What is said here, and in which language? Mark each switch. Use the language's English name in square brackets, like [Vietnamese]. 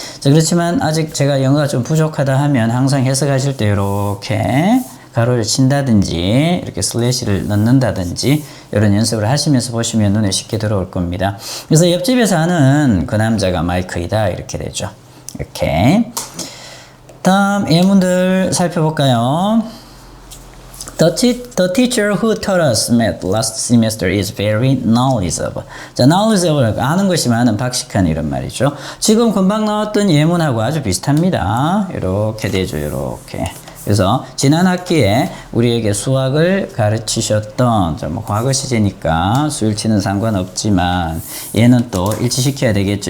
[Korean] 자, 그렇지만 아직 제가 영어가 좀 부족하다 하면 항상 해석하실 때 이렇게 가로를 친다든지 이렇게 슬래시를 넣는다든지 이런 연습을 하시면서 보시면 눈에 쉽게 들어올 겁니다. 그래서 옆집에 사는 그 남자가 마이크이다 이렇게 되죠. 이렇게. 다음 예문들 살펴볼까요? [English] The teacher who taught us math last semester is very knowledgeable. [Korean] 자, knowledgeable, 아는 것이 많은 박식한 이런 말이죠. 지금 금방 나왔던 예문하고 아주 비슷합니다. 이렇게 되죠, 이렇게. 그래서 지난 학기에 우리에게 수학을 가르치셨던 뭐 과거 시제니까 수일치는 상관없지만 얘는 또 일치시켜야 되겠죠.